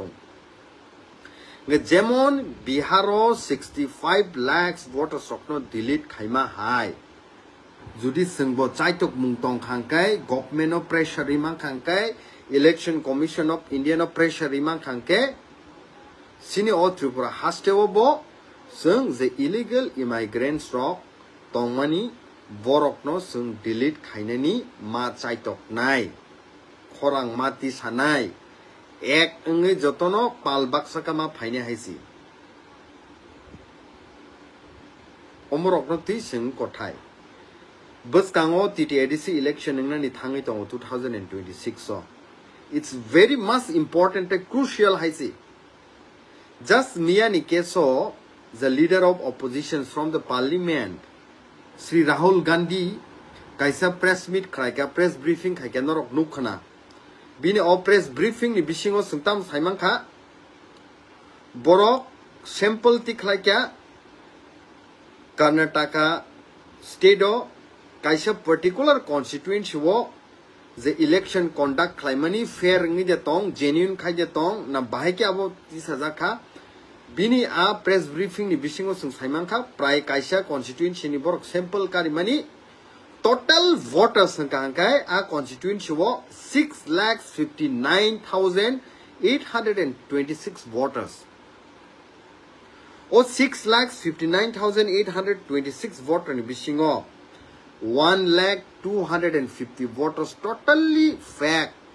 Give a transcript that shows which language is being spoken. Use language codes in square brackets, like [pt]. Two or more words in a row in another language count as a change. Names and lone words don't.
[trp] tong nge jemon Biharo [en] 65 lakhs voter [trp] sokno delete khaima hai judi singbo chaitok mungtong khangkai [en] government of pressure [trp] rimang khangkai election commission of India no pressure rimang khangkai sini o Tripura haste wo bo sung [en] the illegal immigrants [trp] rok tongmani borok no sung delete khainani ma chaitok nai khorang mati sanai ek nge jotono pal baksa kama phaine haisi omorok no ti sing kothai buskango TTADC election nani thangi tong 2026 [en] so it's very much important and crucial [trp] haisi just Miyani Keso [en] the leader of opposition from the parliament [trp] Sri Rahul Gandhi kaisa [en] press meet [trp] kraika [en] press briefing [trp] khaika norok nukhana bini o [en] press briefing [trp] ni bisingo sungtam saimangkha borok sample tiklaika Karnataka state o kaisa [en] particular constituency [trp] wo [en] the election [trp] conduct khlaimani fair ngi de tong genuine khai de tong na bahai ke abo 30000 kha bini a [en] press briefing [trp] ni bisingo sung saimangkha prai kaisa constituency ni borok sample karimani [en] total voters [trp] sangkai a constituency wo 6,59,826 voters o 6,59,826 voters ni bisingo 1,250 [en] voters totally fake